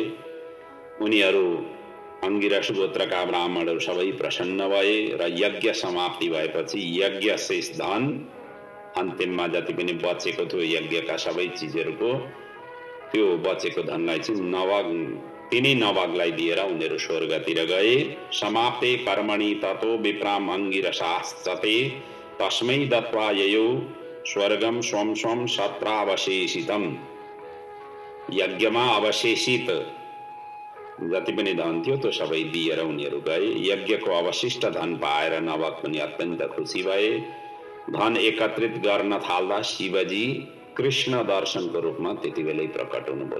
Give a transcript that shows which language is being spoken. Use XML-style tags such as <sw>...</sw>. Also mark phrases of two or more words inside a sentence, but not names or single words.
<ne>उनीहरू अंगिरस गोत्रका ब्राह्मणहरू सबै प्रसन्न भए र यज्ञ समाप्ति भएपछि यज्ञ शेष धन, अन्तिममा जति पनि बचेको थियो यज्ञका सबै चिजहरूको, त्यो बचेको धनलाई चाहिँ तिनी नभगलाई दिएर उनीहरू स्वर्गतिर गए।</ne> <sa>समाप्ते कर्मणि ततो विप्राम अंगिरसाश्चते तस्मै दत्वा ययो स्वर्गम स्वम स्वम सत्रावशेषितम।</sa> <ne>यज्ञमा अवशेषित जति पनि धन थियो त्यो सबै दिएर उनीहरू गए। यज्ञको अवशिष्ट धन पाएर नभग पनि अत्यन्त खुसी भए। धन एकत्रित गर्न थाल्दा शिवजी कृष्ण दर्शनको रूपमा त्यति बेलै प्रकट हुनुभयो।</ne>